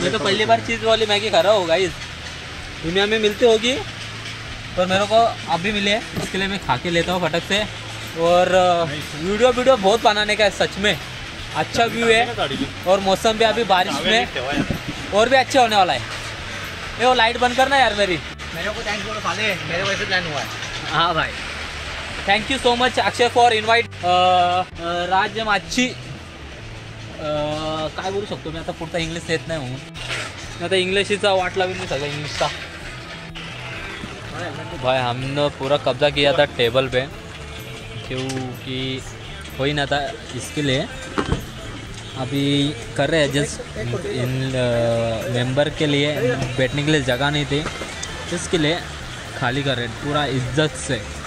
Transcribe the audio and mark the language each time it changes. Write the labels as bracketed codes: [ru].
[hi] मैं तो पहली बार चीज वाली मैगी खा रहा हूँ. गाइस दुनिया में मिलती होगी पर मेरे को अभी मिले है, इसके लिए मैं खा के लेता हूँ फटक से. और वीडियो बहुत बनाने का है सच में. अच्छा व्यू है और मौसम भी अभी बारिश में और भी अच्छा होने वाला है. ये वो लाइट बंद करना यार मेरी. मेरे को थैंक्स बोलो साले, मेरे वजह से प्लान हुआ है. हाँ भाई [en] Thank you so much Akshay for invite. [mr] Rajmachi काय बोलू शकतो मी आता. पुढचा इंग्लिश येत नाही म्हणून आता इंग्लिशचा वाट लावेल मी सगळं इंग्लिशचा. [hi] भाई हमने पूरा कब्जा किया था टेबल पे क्योंकि हो ही ना था. इसके लिए अभी कर रहे हैं जस्ट इन मेंबर के लिए बैठने के लिए जगह नहीं थी, इसके लिए खाली कर रहे हैं पूरा इज्जत से.